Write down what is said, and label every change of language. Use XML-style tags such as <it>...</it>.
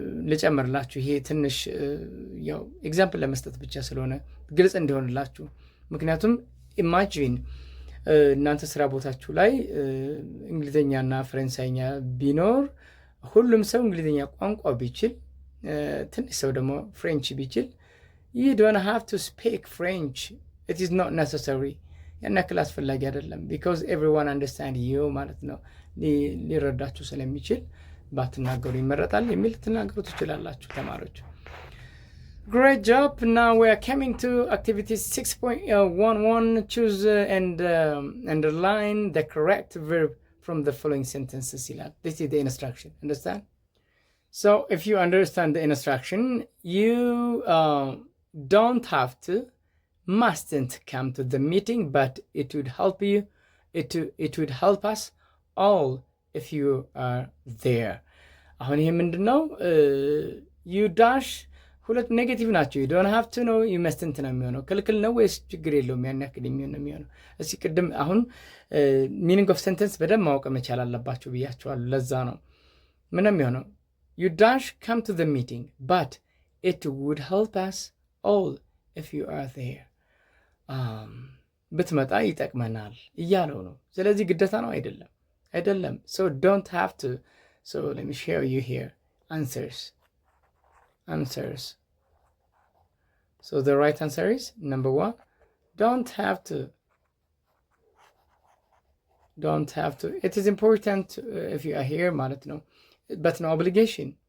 <am>ልጨምርላችሁ፣ ይሄ ትንሽ ያው ኤግዛምፕል ለመስጠት ብቻ ስለሆነ ግልጽ እንዲሆንላችሁ። ምክንያቱም ኢማጂን እናንተ ስራ ቦታችሁ ላይ እንግሊዝኛና ፈረንሳይኛ ቢኖር ሁሉም ሰው እንግሊዝኛ ቋንቋ ቢችል ትንሽ ሰው ደግሞ ፍሬንች ቢችል</am> <en>you don't have to speak French. It is not necessary.</en> <am>ያን ያክል አስፈላጊ አይደለም</am> <en>because everyone understand you</en> <am>ማለት ነው። ሊረዳችሁ ስለሚችል ባትናገሩ ይመረጣል የሚል ትናገሩ ትችላላችሁ ተማሪዎች።</am> <en>Great job. Now we are coming to activity 6.11. Choose and underline the correct verb from the following sentences. This is the instruction. Understand? So if you understand the instruction, you don't have to, mustn't come to the meeting, but it would help you, it would help us all if you are there.</en> <am>አሁን ይሄ ምንድነው?</am> <en>you dash</en> <am>ሁለት ኔጌቲቭ ናቸው።</am> <en>you don't have to</en> <am>ነው</am> <en>you mustn't</en> <am>ነው የሚሆነው። ክልክል ነው ወይስ ችግር የለውም? ያን ያክል የሚሆን ነው የሚሆነው። እስኪ ቅድም አሁን</am> <en>ሚኒንግ ኦፍ ሴንተንስ</en> <am>በደንብ ማወቅ መቻል አለባችሁ ብያችኋለሁ። ለዛ ነው ምን የሚሆነው?</am> <en>you dash come to the meeting, but it would help us all if you are there.</en> <am>ብትመጣ ይጠቅመናል እያለው ነው። ስለዚህ ግዴታ ነው አይደለም።</am> <en>so don't have to. So let me show you here answers. So the right answer is number 1, don't have to. It is important if you are here</en> <am>ማለት ነው,</am> <en>but no obligation.</en>